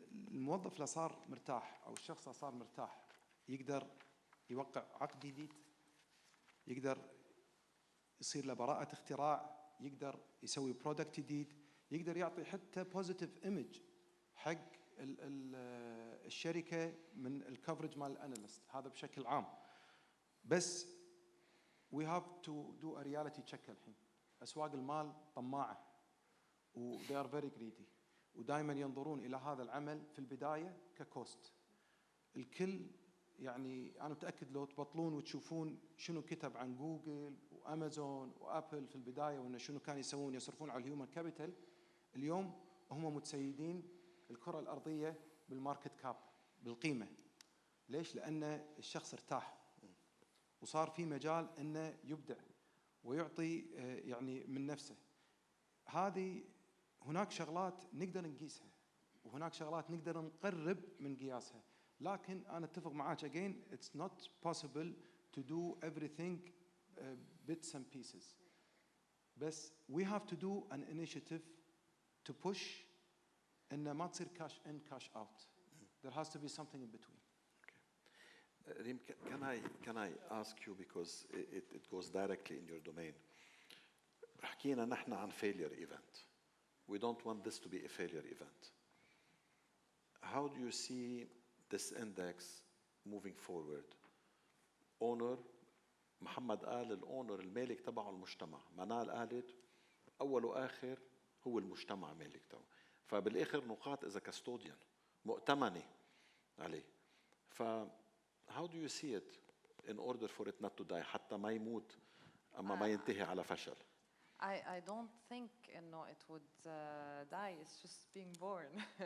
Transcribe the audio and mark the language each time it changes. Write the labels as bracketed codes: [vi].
[ar] الموظف اللي صار مرتاح او الشخص اللي صار مرتاح يقدر يوقع عقد جديد، يقدر يصير له براءة اختراع، يقدر يسوي برودكت جديد، يقدر يعطي حتى بوزيتيف ايمج حق الشركه من الكفرج مال الاناليست. هذا بشكل عام. [en] بس we have to do a reality check الحين. [ar] اسواق المال طماعه و [en] they are very greedy، [ar] ودائما ينظرون الى هذا العمل في البدايه ككوست. الكل يعني انا متاكد لو تبطلون وتشوفون شنو كتب عن جوجل وامازون وابل في البدايه، وانه شنو كانوا يسوون، يصرفون على الهيومن كابيتال، اليوم هم متسيدين الكره الارضيه بالماركت كاب، بالقيمه. ليش؟ لان الشخص ارتاح وصار في مجال انه يبدع ويعطي يعني من نفسه. هذه هناك شغلات نقدر نقيسها وهناك شغلات نقدر نقرب من قياسها، لكن انا اتفق معاك [en] again it's not possible to do everything bits and pieces. بس we have to do an initiative to push [ar] إن ما تصير [en] cash in cash out. There has to be something in between. Reem, can I ask you, because it goes directly in your domain. [ar] حكينا نحن عن failure event. [en] We don't want this to be a failure event. How do you see this index moving forward? [ar] Owner محمد قال الأونر المالك تبعه المجتمع، منال قالت أول وآخر هو المجتمع مالك تبعه، فبالآخر نقاط إذا كاستوديان مؤتمنة عليه. [en] ف how do you see it in order for it not to die [ar] حتى ما يموت أما ما ينتهي على فشل؟ [en] I don't think إنه it would die, it's just being born.